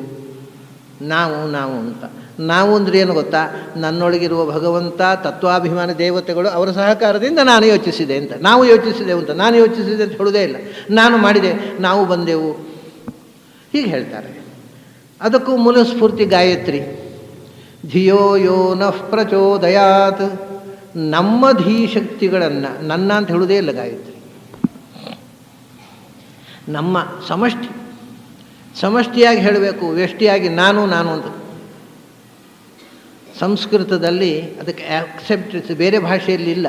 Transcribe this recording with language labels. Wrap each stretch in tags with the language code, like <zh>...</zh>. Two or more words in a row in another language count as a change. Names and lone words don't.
<kn>ನಾವು ಅಂತ. ನಾವು ಅಂದರೆ ಏನು ಗೊತ್ತಾ? ನನ್ನೊಳಗಿರುವ ಭಗವಂತ, ತತ್ವಾಭಿಮಾನಿ ದೇವತೆಗಳು, ಅವರ ಸಹಕಾರದಿಂದ ನಾನು ಯೋಚಿಸಿದೆ ಅಂತ. ನಾವು ಯೋಚಿಸಿದೆವು ಅಂತ. ನಾನು ಯೋಚಿಸಿದೆ ಅಂತ ಹೇಳುವುದೇ ಇಲ್ಲ. ನಾನು ಮಾಡಿದೆ, ನಾವು ಬಂದೆವು, ಹೀಗೆ ಹೇಳ್ತಾರೆ. ಅದಕ್ಕೂ ಮೂಲ ಸ್ಫೂರ್ತಿ ಗಾಯತ್ರಿ.</kn> <sa>ಧಿಯೋ ಯೋ ನಃ ಪ್ರಚೋದಯಾತ್.</sa> <kn>ನಮ್ಮ ಧೀಶಕ್ತಿಗಳನ್ನು, ನನ್ನ ಅಂತ ಹೇಳುವುದೇ ಇಲ್ಲ ಗಾಯತ್ರಿ. ನಮ್ಮ ಸಮಷ್ಟಿಯಾಗಿ ಹೇಳಬೇಕು, ವ್ಯಷ್ಟಿಯಾಗಿ ನಾನು ಅಂತ. ಸಂಸ್ಕೃತದಲ್ಲಿ ಅದಕ್ಕೆ ಆಕ್ಸೆಪ್ಟೆನ್ಸ್ ಬೇರೆ ಭಾಷೆಯಲ್ಲಿ ಇಲ್ಲ.</kn>